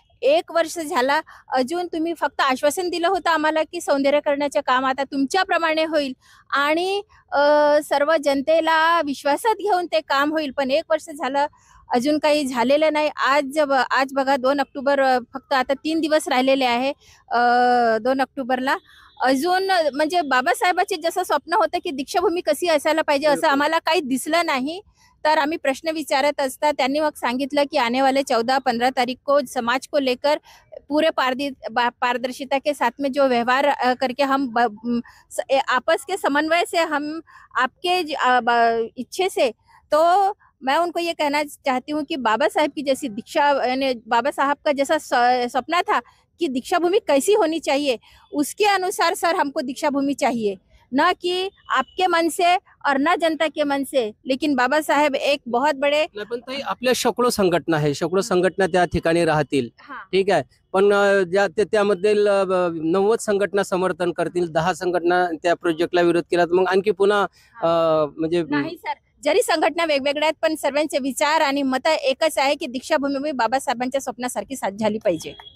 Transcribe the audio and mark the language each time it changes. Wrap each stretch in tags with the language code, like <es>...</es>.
<mr>1 वर्ष झाला, अजून तुम्ही फक्त आश्वासन दिलं होतं आम्हाला की सौंदर्यीकरणाचे काम आता तुमच्याप्रमाणे होईल आणि सर्व जनतेला विश्वासात घेऊन ते काम होईल. पण 1 वर्ष झालं, अजून काही झालेलं नाही. आज बघा 2 ऑक्टोबर, फक्त आता 3 दिवस राहिलेले आहे 2 ऑक्टोबरला अजून म्हणजे बाबासाहेबाचे जसं स्वप्न होतं की दीक्षाभूमी कशी असायला पाहिजे असं आम्हाला काही दिसलं नाही. तर आम्ही प्रश्न विचारत असता त्यांनी मग सांगितलं की</mr> <hi>आने वाले 14-15 तारीख को समाज को लेकर पूरे पारदर्शिता के साथ में जो व्यवहार करके हम आपस के समन्वय से हम आपके इच्छे से, तो मैं उनको ये कहना चाहती हूँ कि बाबा साहब की जैसी दीक्षा, यानी बाबा साहब का जैसा सपना था कि दीक्षा भूमि कैसी होनी चाहिए, उसके अनुसार सर हमको दीक्षा भूमि चाहिए, ना कि आपके मन से और ना जनता के मन से. लेकिन बाबा साहेब एक बहुत बड़े</hi> <mr>नाही, पण ताई आपल्या शेकडो संघटना आहे, शेकडो संघटना त्या ठिकाणी राहतील,</mr> <hi>हाँ,</hi> <mr>ठीक आहे. पण त्यामधील 90 संघटना समर्थन करतील, 10 संघटना त्या प्रोजेक्टला विरोध केला, तर मग आणखी पुन्हा म्हणजे नाही सर, जरी संघटना वेगवेगळ्या आहेत पण सर्वांचे विचार आणि मत एकच आहे की दीक्षाभूमी बाबासाहेबांच्या स्वप्नासारखी झाली पाहिजे.</mr>